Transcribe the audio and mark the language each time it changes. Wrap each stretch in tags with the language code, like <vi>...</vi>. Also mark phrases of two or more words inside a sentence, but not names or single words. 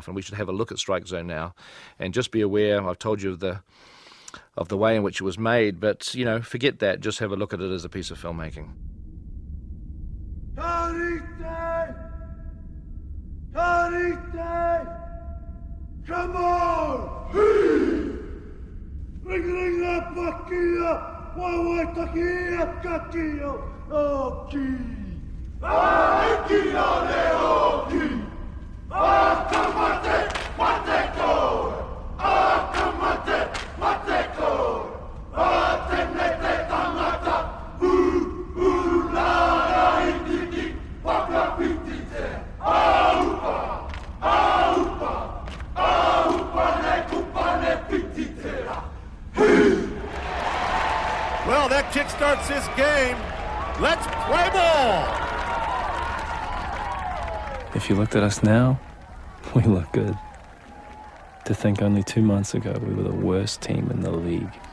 <en>And we should have a look at Strike Zone now and just be aware, I've told you of the way in which it was made, but, you know, forget that, just have a look at it as a piece of filmmaking. Come on! Ring la paquilla! Wawa taquilla caquillo! Oki! Aikio de oki! Akamate mateko! Akamate mateko! Atenete tamata! La itiki! Paka pitite! Aupa! Aupa! Well, that kickstarts this game. Let's play ball! If you looked at us now, we look good. To think only 2 months ago we were the worst team in the league.</en>